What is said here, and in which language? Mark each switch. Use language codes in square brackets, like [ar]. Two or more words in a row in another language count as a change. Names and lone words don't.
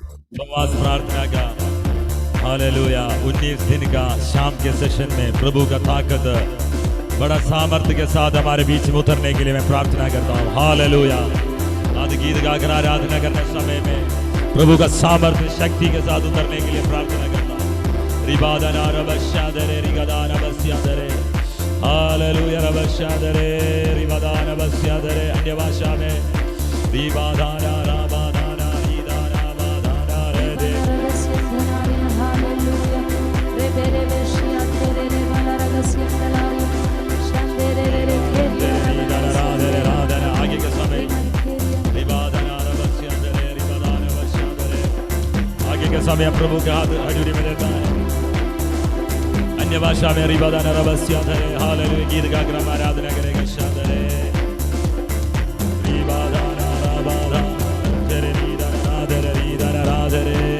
[hi] उपवास प्रार्थना का हालेलुया 19 दिन का शाम के सेशन में प्रभु का ताकत बड़ा सामर्थ्य के साथ हमारे बीच में उतरने के लिए मैं प्रार्थना करता हूँ। हालेलुया। आज गीत गाकर आराधना करने समय में प्रभु का सामर्थ्य शक्ति के साथ उतरने के लिए प्रार्थना करता हूँ। रिबादाना रबश्यादरे रिगदाना बस्यादरे हालेलुया रबश्यादरे रिबादाना बस्यादरे अन्य भाषा में रिबादाना राबादाना रीदाना बादाना रे दे हालेलुया रे बेरे बेशिया तेरे रे वाला रगसिया तलाई शंदेरे रे रे राधना आगे के समय रिबादाना रबश्यादरे रिबादाना बस्यादरे आगे के समय प्रभु के हाथ हजूरी में देता है। अन्य भाषा में रिबादाना रबस्यादरे हालेलुया गीत गाकर हम आराधना करेंगे। शादरे रिबादाना राबादा तेरे रीदाना राधरे